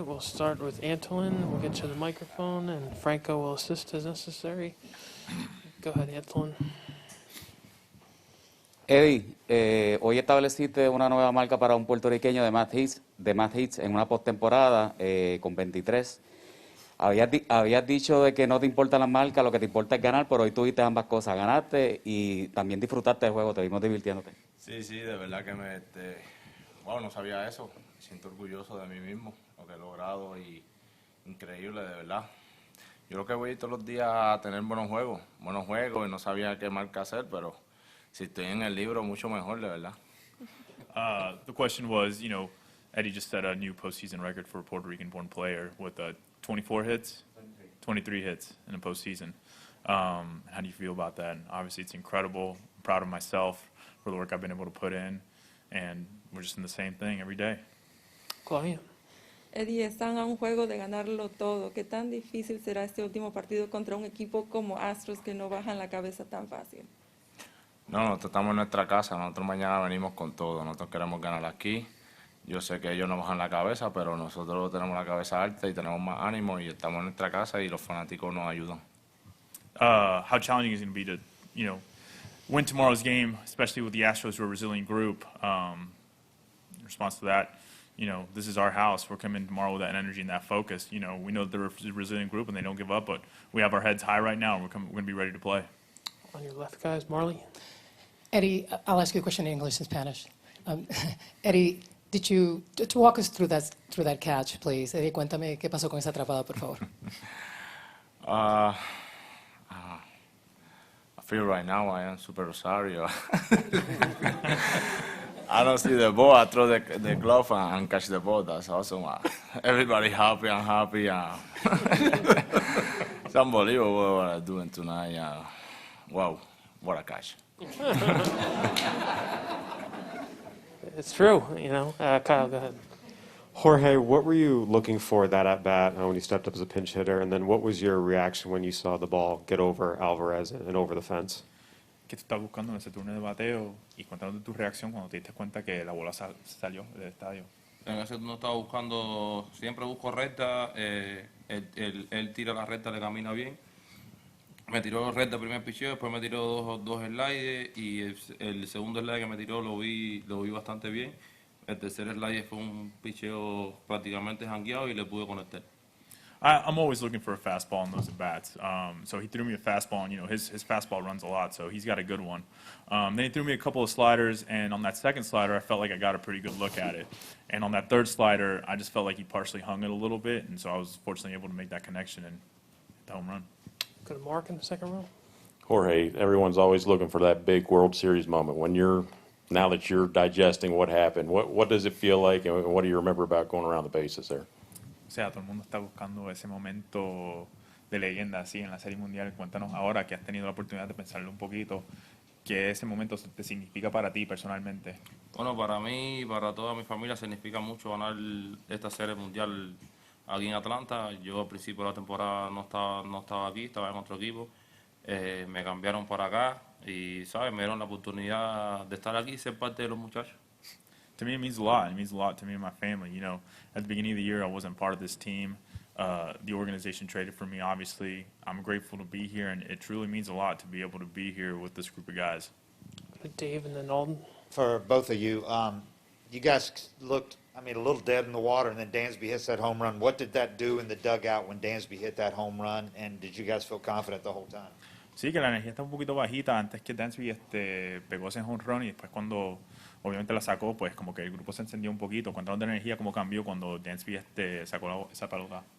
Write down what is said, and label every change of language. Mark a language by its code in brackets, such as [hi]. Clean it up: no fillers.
[en] We'll start with Antolin. We'll get you the microphone, and Franco will assist as necessary. Go ahead, Antolin. [es] Eddie, hoy estableciste una nueva marca para un puertorriqueño de más hits en una postemporada con 23. Habías dicho de que no te importa la marca, lo que te importa es ganar, pero hoy tuviste ambas cosas, ganaste y también disfrutaste del juego, te vimos divirtiéndote. Sí, de verdad que wow, no sabía eso. Me siento orgulloso de mí mismo, lo que he logrado y increíble, de verdad. Yo creo que voy todos los días a tener buenos juegos y no sabía qué marca hacer, pero si estoy en el libro, mucho mejor, de verdad. [en] The question was, Eddie just set a new postseason record for a Puerto Rican-born player with 24 hits, 23 hits in a postseason. How do you feel about that? And obviously, it's incredible. I'm proud of myself for the work I've been able to put in, and we're just in the same thing every day. Claudia. [es] Eddie, están a un juego de ganarlo todo. ¿Qué tan difícil será este último partido contra un equipo como Astros que no bajan la cabeza tan fácil? No, nosotros estamos en nuestra casa, nosotros mañana venimos con todo, nosotros queremos ganar aquí. Yo sé que ellos no bajan la cabeza, pero nosotros tenemos la cabeza alta y tenemos más ánimo y estamos en nuestra casa y los fanáticos nos ayudan. [en] How challenging is it going to be to, win tomorrow's game, especially with the Astros, who are a resilient group? In response to that, this is our house. We're coming tomorrow with that energy and that focus. We know they're a resilient group and they don't give up, but we have our heads high right now and we're going to be ready to play. On your left, guys, Marley. Eddie, I'll ask you a question in English and Spanish. Eddie, to walk us through that catch, please? [es] Eddie, cuéntame qué pasó con esa atrapada, por favor. [en] I feel right now I am Super Rosario. I don't see the ball. I throw the glove and catch the ball. That's awesome. Everybody happy. I'm happy. It's unbelievable what I'm doing tonight. Wow, what a catch. It's true, Kyle, go ahead. Jorge, what were you looking for that at bat when you stepped up as a pinch hitter, and then what was your reaction when you saw the ball get over Alvarez and over the fence? [es] ¿Qué tú estás buscando en ese turno de bateo? Y cuéntanos tu reacción cuando te diste cuenta que la bola salió del estadio. En ese turno estaba buscando, siempre busco recta, él tira la recta, le camina bien. Me tiró recta el primer picheo, después me tiró dos sliders y el segundo slide que me tiró lo vi bastante bien. El tercer slide fue un picheo prácticamente jangueado y le pude conectar. [en] I'm always looking for a fastball in those at-bats. So he threw me a fastball, and his fastball runs a lot, so he's got a good one. Then he threw me a couple of sliders, and on that second slider, I felt like I got a pretty good look at it. And on that third slider, I just felt like he partially hung it a little bit, and so I was fortunately able to make that connection and hit the home run. Go to Mark in the second row. Jorge, everyone's always looking for that big World Series moment. Now that you're digesting what happened, what does it feel like, and what do you remember about going around the bases there? [es] O sea, todo el mundo está buscando ese momento de leyenda así en la Serie Mundial. Cuéntanos ahora que has tenido la oportunidad de pensarlo un poquito, ¿qué ese momento te significa para ti personalmente? Bueno, para mí y para toda mi familia significa mucho ganar esta Serie Mundial aquí en Atlanta. Yo al principio de la temporada no estaba aquí, estaba en otro equipo. Me cambiaron para acá y, ¿sabes? Me dieron la oportunidad de estar aquí y ser parte de los muchachos. [en] To me, it means a lot. It means a lot to me and my family. At the beginning of the year, I wasn't part of this team. The organization traded for me, obviously. I'm grateful to be here, and it truly means a lot to be able to be here with this group of guys. Dave and then Alden. For both of you, you guys looked, a little dead in the water, and then Dansby hits that home run. What did that do in the dugout when Dansby hit that home run, and did you guys feel confident the whole time? [es] Sí, que la energía está un poquito bajita antes que Dansby pegó ese home run y después cuando obviamente la sacó, pues como que el grupo se encendió un poquito. Cuéntanos de la energía, cómo cambió cuando Dansby sacó esa pelota.